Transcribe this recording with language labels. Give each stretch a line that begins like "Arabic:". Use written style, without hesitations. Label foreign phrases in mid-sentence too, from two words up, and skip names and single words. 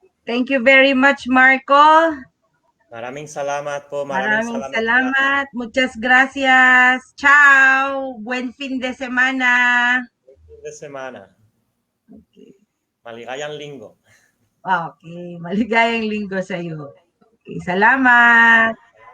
English: Thank you very much, Marco.
Filipino: Maraming salamat po. Maraming Maraming salamat sa salamat.
Spanish: Muchas gracias. Ciao. Buen fin de semana. fin de semana.
Filipino: Okay. Maligayang linggo. Okay. Maligayang linggo sa iyo. Okay. Salamat.